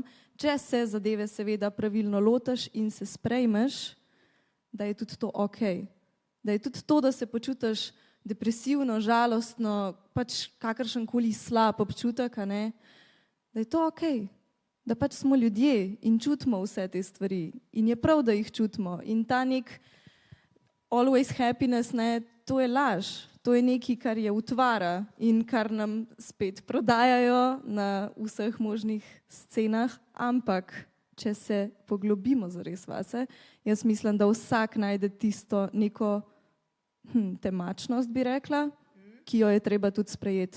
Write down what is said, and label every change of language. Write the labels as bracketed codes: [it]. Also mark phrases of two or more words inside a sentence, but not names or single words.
[sl] Če se zadeve seveda pravilno lotiš in se sprejmeš, da je tudi to ok. Da je tudi to, da se počutiš depresivno, žalostno, pač kakršenkoli slab občutek, da je to ok. Da pač smo ljudje in čutimo vse te stvari. In je prav, da jih čutimo. In ta nek [en] always happiness, [sl] to je laž. To je nekaj, kar je utvara in kar nam spet prodajajo na vseh možnih scenah, ampak če se poglobimo zares vase, jaz mislim, da vsak najde tisto neko temačnost, bi rekla, ki jo je treba tudi sprejeti.